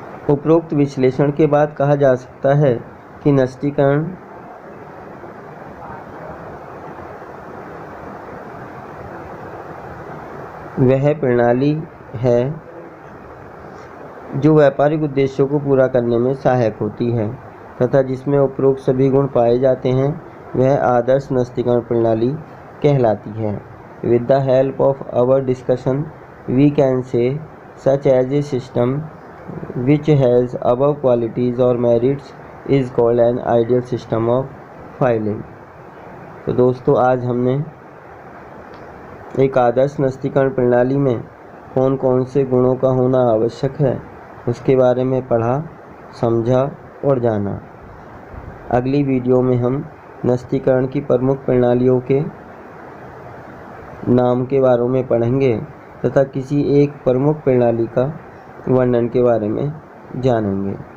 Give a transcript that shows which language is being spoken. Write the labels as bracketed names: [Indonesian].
[Hindi] उपरोक्त विश्लेषण के बाद कहा जा सकता है कि नस्तीकरण वह प्रणाली है जो व्यापारिक उद्देश्यों को पूरा करने में सहायक होती है तथा जिसमें उपरोक्त सभी गुण पाए जाते हैं, वह आदर्श नस्तीकरण प्रणाली कहलाती है। [English] With the help of our discussion we can say such as a system which has above qualities or merits is called an ideal system of filing। [Hindi] तो दोस्तों, आज हमने एक आदर्श नस्तीकरण प्रणाली में कौन कौन से गुणों का होना आवश्यक है उसके बारे में पढ़ा, समझा और जाना। अगली वीडियो में हम नस्तीकरण की प्रमुख प्रणालियों के नाम के बारे में पढ़ेंगे तथा किसी एक प्रमुख प्रणाली का वर्णन के बारे में जानेंगे।